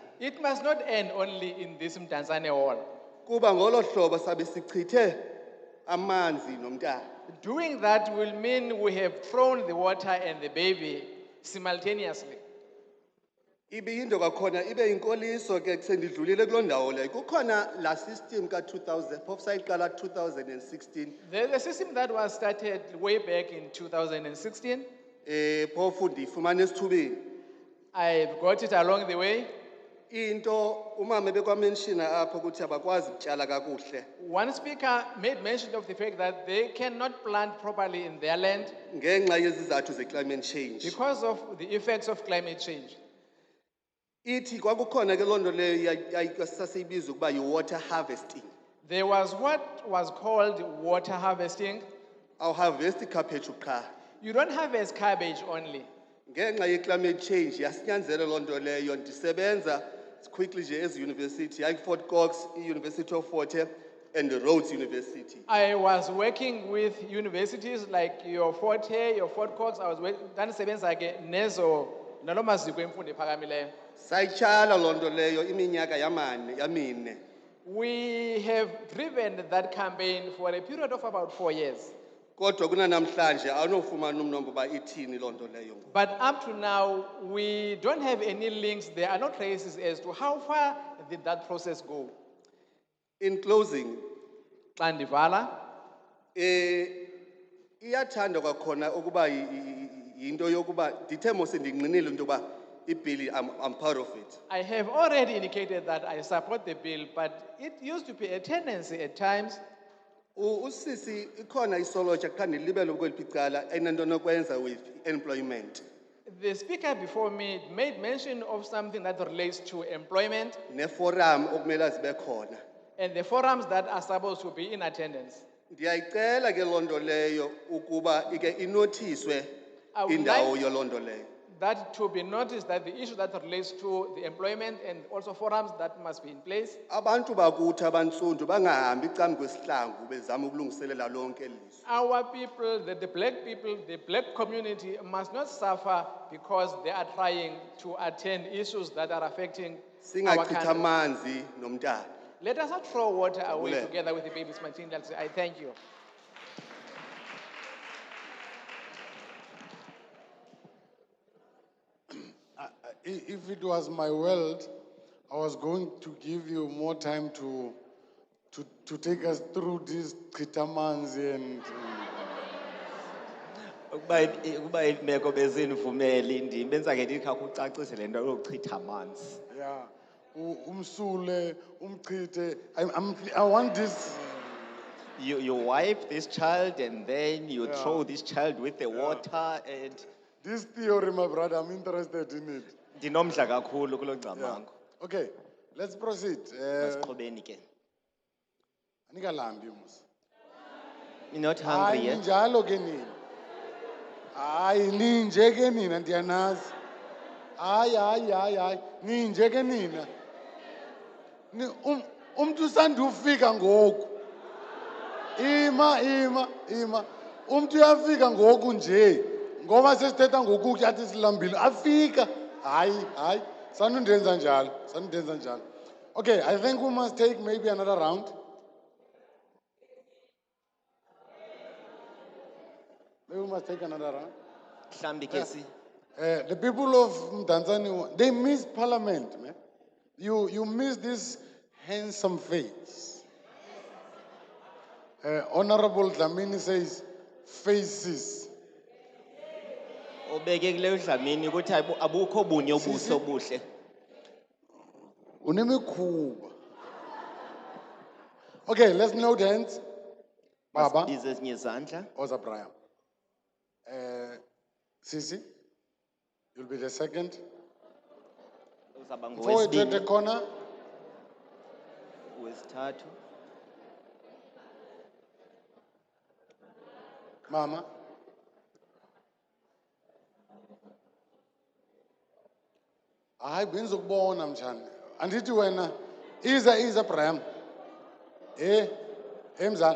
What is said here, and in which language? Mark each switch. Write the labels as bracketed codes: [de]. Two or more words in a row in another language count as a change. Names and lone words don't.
[en] It must not end only in this Mdantsane hall. [xh] Kuba ngolo hlobo sabe sichithe amanzi nomntana. [en] Doing that will mean we have thrown the water and the baby simultaneously. [xh] Ibiyinto kwakhona ibe inkoliso ke sendidlulile kuloo ndawo leyo. Kukhona la system ka 2000 phofu sayiqala 2016. [en] The system that was started way back in 2016. [xh] Phofu ndifumana esithubeni. [en] I've got it along the way. [xh] Into umama bekwamenshina apho ukuthi abakwazi ukutyala kakuhle. [en] One speaker made mention of the fact that they cannot plant properly in their land [xh] ngenxa yezizathu ze- [en] climate change. Because of the effects of climate change. [xh] Ithi kwakukhona ke lonto leyo sasiyibiza ukuba yi- [en] water harvesting. There was what was called water harvesting. [xh] Awuharvesti cabbage qha. [en] You don't harvest cabbage only. [xh] Ngenxa ye- [en] climate change [xh] yasinyanzela lonto leyo ndisebenza quickly nje ezi-university Fort Cox, i- [en] University of Fort Hare and the Rhodes University. I was working with universities like your Fort Hare, your Fort Cox. I was [xh] ndanisebenza ke nezo nalo maziko emfundo ephakamileyo. Sayityala lonto leyo iminyaka yamine. [en] We have driven that campaign for a period of about 4 years. [xh] Kodwa kunanamhlanje awunofumana umnombo ba ithini loo nto leyo. [en] But up to now, we don't have any links. There are no traces as to how far did that process go. In closing, [xh] Xa ndivala, iyathanda kwakhona ukuba yinto yokuba ndithe mos ndinqinile into yokuba ibhili [en] I'm part of it. I have already indicated that I support the bill, but it used to be a tendency at times. [xh] Usisi ikhona isolotsha xa ndilibele kweli icala enento nokwenza [en] with employment. The speaker before me made mention of something that relates to employment [xh] Neforum okumele zibe khona. [en] and the forums that are supposed to be in attendance. [xh] Ndiyayicela ke loo nto leyo ukuba ike inothiswe [en] I would [xh] indawo [en] like [xh] yoloo nto leyo. [en] that to be noticed, that the issue that relates to the employment and also forums that must be in place. [xh] Abantu bakuthi abantsundu bangahambi icam kwesihlangu bezama ukulungiselela lonke elizwe. [en] Our people, the black people, the black community must not suffer because they are trying to attend issues that are affecting our [xh] Singachitha [en] country. [xh] amanzi nomntana. [en] Let us not throw water away [xh] Vule. [en] together with the babies. I thank you. If it was my world, I was going to give you more time to take us through these Kitamanzi and. [xh] Ukuba imeko bezinivumeli ndibenza ke ndikha kucacise le nto yokuchitha amanzi. Yeah, umsule, umchite. [en] I want this. You wipe this child and then you throw this child with the water and. This theory, my brother, I'm interested in it. [xh] Ndinomdla kakhulu kulo ngcamango. [en] Okay, let's proceed. [xh] Masiqhubeni ke. Anikalambi mos. [en] You're not hungry yet? [xh] Njalo ke nina. Hayi ninje ke nina ndiyanazi. Hayi. Ninje ke nina. Umuntu usanda ufika ngoku. Ima. Umuntu uyafika ngoku nje. Ngoba sesithetha ngoku yathi silambile. Afika. Hayi. Sanundenza njalo. [en] Okay, I think we must take maybe another round. Maybe we must take another round. [xh] Mhlambi ke si. [en] The people of Mdantsane, they miss parliament, man. You miss this handsome face. Honorable Dlamini says, faces. [xh] Obeke kuleyo dlamini ukuthi abukho bunye ubuso obuhle. Unemikhuba. [en] Okay, let's note hands. [xh] Baba. Masibize ezinye izandla. Oza Brian. Sisi, [en] you'll be the second. [xh] Uzaba [en] Forward to the [xh] ngowesibini. [en] corner. [xh] Wesithathu. Mama. Hayi benzokubona mjani. Andithi wena iza Brian. Mzala.